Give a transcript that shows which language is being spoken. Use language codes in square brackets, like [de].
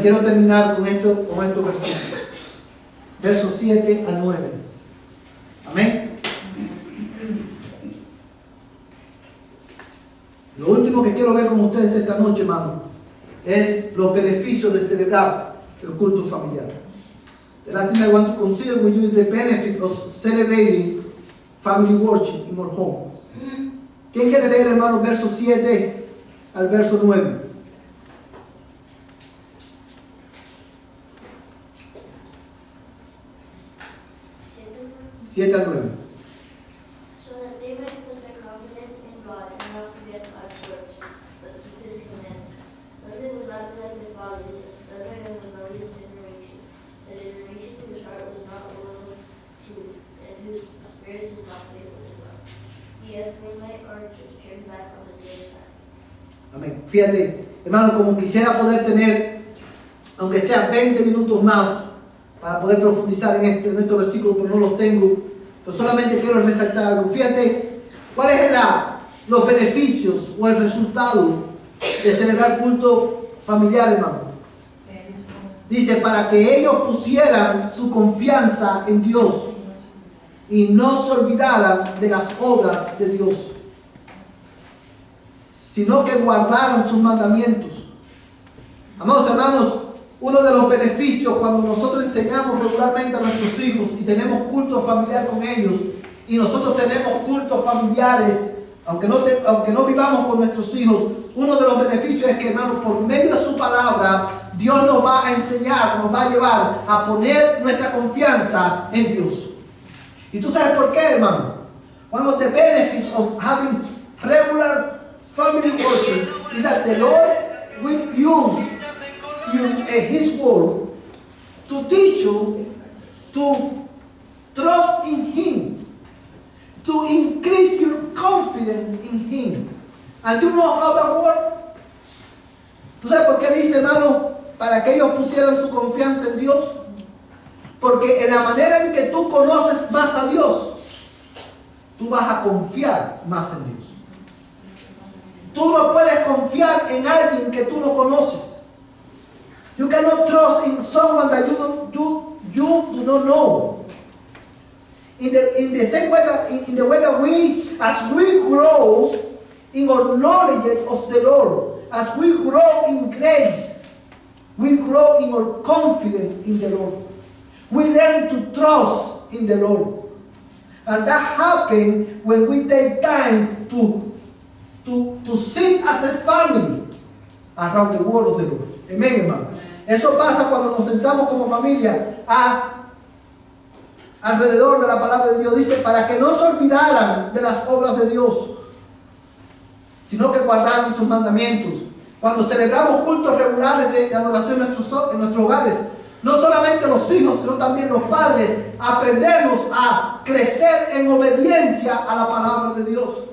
[es] Quiero terminar con estos versículos. Versos 7 al 9. Amén. Lo último que quiero ver con ustedes esta noche, hermano, es los beneficios de celebrar el culto familiar. [en] The last thing I want to consider with you is the benefit of celebrating family worship in our home. [es] ¿Quién quiere leer, hermano, verso 7 al verso 9? Siete al 9. [en] So that they might put their confidence in God and not forget God's works, but keep His commandments. But they would not be like their fathers, a stubborn and rebellious generation, a generation whose heart was not loyal to, and whose spirit was not faithful to God. Yet from my archers turned back on the day of God. [es] Amén. Fíjate, hermano, como quisiera poder tener, aunque sea 20 minutos más, para poder profundizar en estos versículos, pero no los tengo. Pero solamente quiero resaltar algo. Fíjate, ¿cuáles eran los beneficios o el resultado de celebrar culto familiar, hermano? Dice, para que ellos pusieran su confianza en Dios y no se olvidaran de las obras de Dios, sino que guardaran sus mandamientos. Amados hermanos, uno de los beneficios cuando nosotros enseñamos regularmente a nuestros hijos y tenemos culto familiar con ellos, y nosotros tenemos cultos familiares, aunque no vivamos con nuestros hijos, uno de los beneficios es que, hermanos, por medio de su palabra, Dios nos va a enseñar, nos va a llevar a poner nuestra confianza en Dios. ¿Y tú sabes por qué, hermano? [en] One of the benefits of having regular family worship is that the Lord will use His word to teach you to trust in Him, to increase your confidence in Him. And you know how that works? [es] ¿Tú sabes por qué dice, hermano, para que ellos pusieran su confianza en Dios? Porque en la manera en que tú conoces más a Dios, tú vas a confiar más en Dios. Tú no puedes confiar en alguien que tú no conoces. [en] You cannot trust in someone that you do not know. In the same way that in the way that as we grow in our knowledge of the Lord, as we grow in grace, we grow in our confidence in the Lord. We learn to trust in the Lord. And that happens when we take time to sit as a family around the word of the Lord. [es] Amén, hermano. Eso pasa cuando nos sentamos como familia alrededor de la palabra de Dios. Dice, para que no se olvidaran de las obras de Dios, sino que guardaran sus mandamientos. Cuando celebramos cultos regulares de adoración en nuestros hogares, no solamente los hijos, sino también los padres, aprendemos a crecer en obediencia a la palabra de Dios.